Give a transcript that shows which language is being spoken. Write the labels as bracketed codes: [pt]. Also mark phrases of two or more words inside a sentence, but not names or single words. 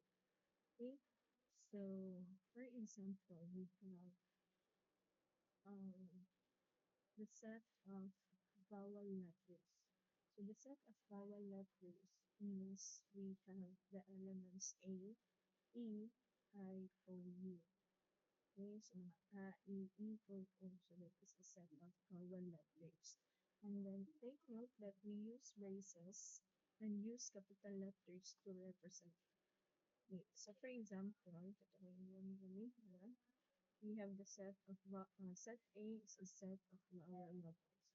[en] Okay, so for example, we have um, the set of vowel letters. So the set of vowel letters means we have the elements A, E, I, O, U. Okay, so A, E, E, O, O. So that is a set of vowel letters. And then take note that we use braces and use capital letters to represent it. So for example, we have the set A is a set of vowel letters.